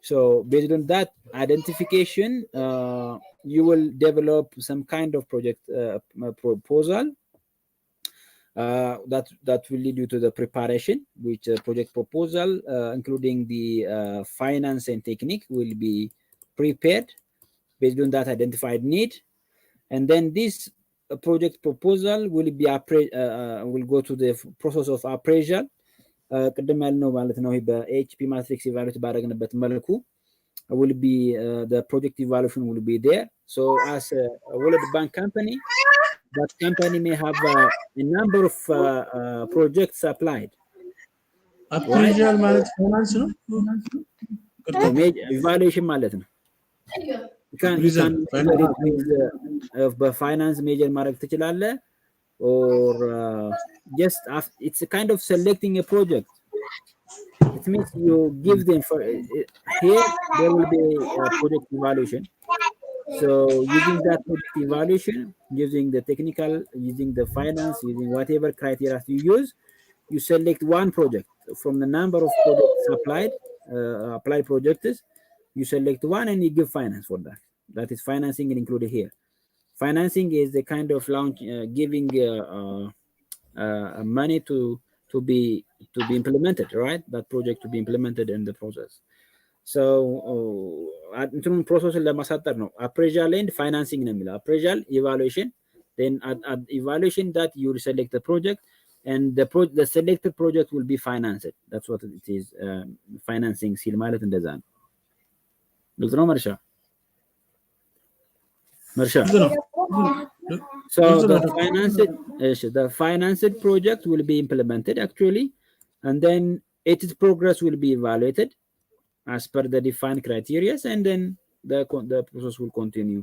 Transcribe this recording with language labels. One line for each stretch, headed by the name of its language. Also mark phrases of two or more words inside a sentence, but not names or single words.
English: So based on that identification, you will develop some kind of project proposal that will lead you to the preparation, which project proposal, including the finance and technique, will be prepared based on that identified need. And then this project proposal will be will go to the process of appraisal.
Amharic: ቅድም ያልነው ማለት ነው በኤችፒ
English: matrix evaluate
Amharic: ባደረግንበት መልኩ
English: will be the project evaluation will be there. So as a World Bank company, that company may have a number of projects applied.
Amharic: Appraisal ማለት ፋይናንስ ነው። Evaluation ማለት ነው።
English: You can
Amharic: በፋይናንስ ሜጀር ማድረግ ትችላለህ,
English: or just it's a kind of selecting a project. It means you give them for here there will be a project evaluation. So using that project evaluation, using the technical, using the finance, using whatever criteria you use, you select one project from the number of projects applied projects. You select one and you give finance for that. That is financing included here. Financing is the kind of giving money to be implemented, right? That project to be implemented in the process. So
Amharic: እንትኑን ፕሮሰስን ለማሳጠር ነው
English: appraisal and financing
Amharic: ነው የሚለው
English: appraisal evaluation, then at evaluation that you will select the project and the selected project will be financed. That's what it is.
Amharic: Financing ሲል ማለት እንደዛ ነው። ግልጽ ነው መርሻ?
English: So the financed project will be implemented actually, and then its progress will be evaluated as per the defined criteria, and then the process will continue.